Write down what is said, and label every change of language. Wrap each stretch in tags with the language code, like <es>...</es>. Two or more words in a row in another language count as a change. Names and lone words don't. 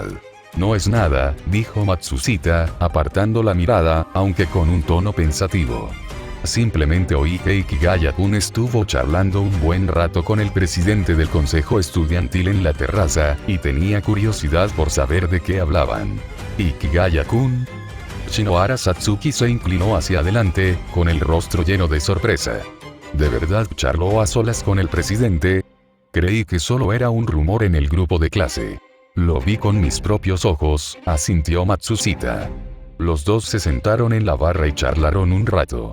<es>No es nada, dijo Matsushita, apartando la mirada, aunque con un tono pensativo. Simplemente oí que Ikigaya-kun estuvo charlando un buen rato con el presidente del consejo estudiantil en la terraza, y tenía curiosidad por saber de qué hablaban. ¿Ikigaya-kun? Shinohara Satsuki se inclinó hacia adelante, con el rostro lleno de sorpresa. ¿De verdad charló a solas con el presidente? Creí que solo era un rumor en el grupo de clase. Lo vi con mis propios ojos, asintió Matsushita. Los dos se sentaron en la barra y charlaron un rato.</es>